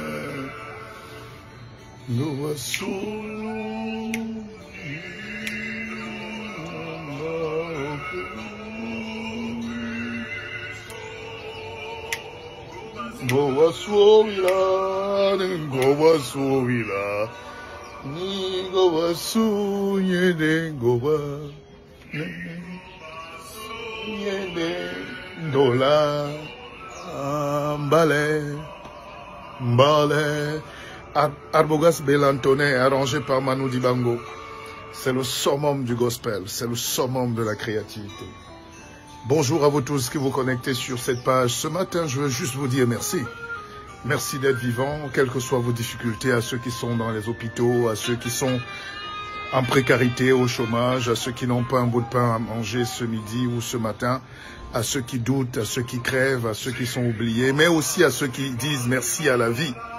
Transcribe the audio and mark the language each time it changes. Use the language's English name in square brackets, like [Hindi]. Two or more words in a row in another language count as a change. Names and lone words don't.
[Duala] Goba Subila Goba Subila Goba Subila Ni gowa sunyede gowa yede dola [French] mbale Arbogast Belantoné arrangé par Manu Dibango. C'est le summum du gospel, c'est le summum de la créativité. Bonjour à vous tous qui vous connectez sur cette page. Ce matin, je veux juste vous dire merci. Merci d'être vivants, quelles que soient vos difficultés, à ceux qui sont dans les hôpitaux, à ceux qui sont en précarité, au chômage, à ceux qui n'ont pas un bout de pain à manger ce midi ou ce matin, à ceux qui doutent, à ceux qui crèvent, à ceux qui sont oubliés, mais aussi à ceux qui disent merci à la vie.